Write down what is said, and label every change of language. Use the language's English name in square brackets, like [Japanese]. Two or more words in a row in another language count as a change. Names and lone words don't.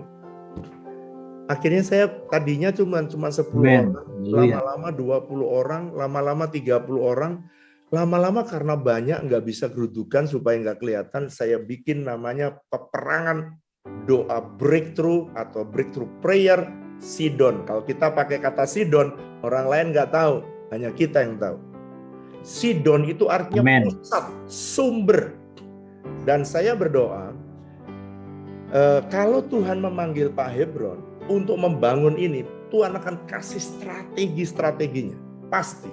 [Indonesian] Akhirnya saya tadinya cuma 10 orang, lama-lama 20 orang, lama-lama 30 orang, lama-lama karena banyak nggak bisa gerudukan supaya nggak kelihatan, saya bikin namanya peperangan doa breakthrough atau [English] breakthrough prayer [Indonesian] Sidon. Kalau kita pakai kata Sidon, orang lain nggak tahu, hanya kita yang tahu. Sidon itu artinya pusat, sumber. Dan saya berdoa, kalau Tuhan memanggil Pak Hebron untuk membangun ini, Tuhan akan kasih strategi-strateginya, pasti.